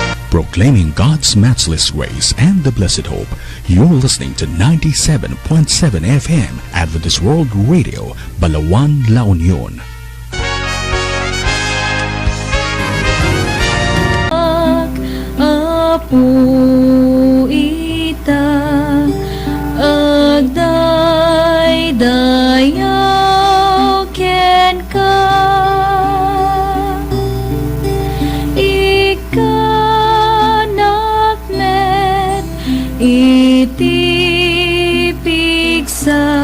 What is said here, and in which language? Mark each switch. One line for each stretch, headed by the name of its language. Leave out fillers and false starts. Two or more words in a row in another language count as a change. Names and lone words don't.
English: proclaiming God's matchless grace and the blessed hope. You're listening to 97.7 FM Adventist World Radio, Balawan, La Union.
Iloko: Apo ita agdaydayaw ken ka ikanak met iti pigsa.